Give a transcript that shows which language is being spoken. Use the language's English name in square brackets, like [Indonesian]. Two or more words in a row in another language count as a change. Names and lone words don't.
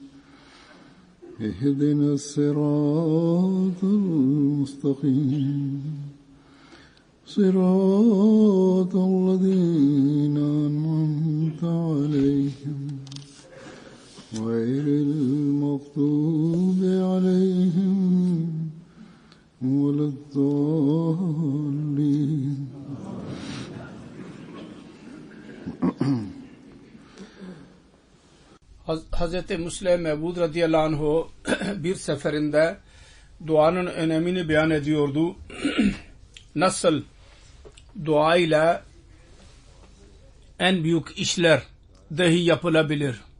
[Arabic] اهدنا الصراط المستقيم صراط الذين أنعمت عليهم غير المغضوب عليهم ولا الضالين. [Turkish] Hazreti Müslim Mevud radıyallahu anh bir seferinde duanın önemini beyan ediyordu. Nasıl dua ile en büyük işler dahi yapılabilir.